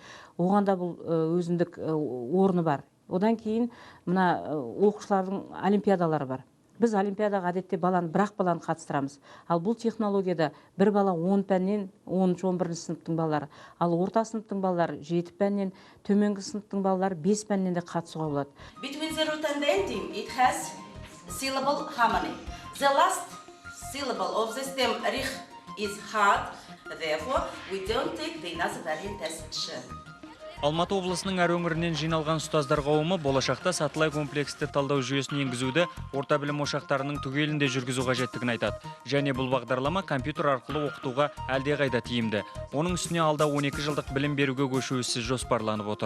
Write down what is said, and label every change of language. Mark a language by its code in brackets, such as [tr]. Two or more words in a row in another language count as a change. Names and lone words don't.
[kk] Оған да бұл өзіндік орны бар. Одан кейін мына оқушылардың олимпиадалары бар. Біз олимпиадаға әдетте бір-ақ баланы қатыстырамыз. Ал бұл технологияда бір бала 10 пәннен 10-11 сыныптың балалары, ал орта сыныптың балалары 7 пәннен, төменгі сыныптың балалары 5 пәннен де қатысуға болады. [en] Between the root and the ending, it has syllable harmony. The last syllable of the stem rich is hard, therefore we don't take the nasal test. [kk] Алматы облысының әр өңірінен жиналған ұстаздар қауымы болашақта сатылай комплексті талдау жүйесін енгізуді орта білім ошақтарының түгелінде жүргізу қажеттігін айтады. Және бұл бағдарлама компьютер арқылы оқытуға әлдеқайда тиімді. Оның үстіне алда 12 жылдық білім беруге көшу ісі жоспарланып отыр.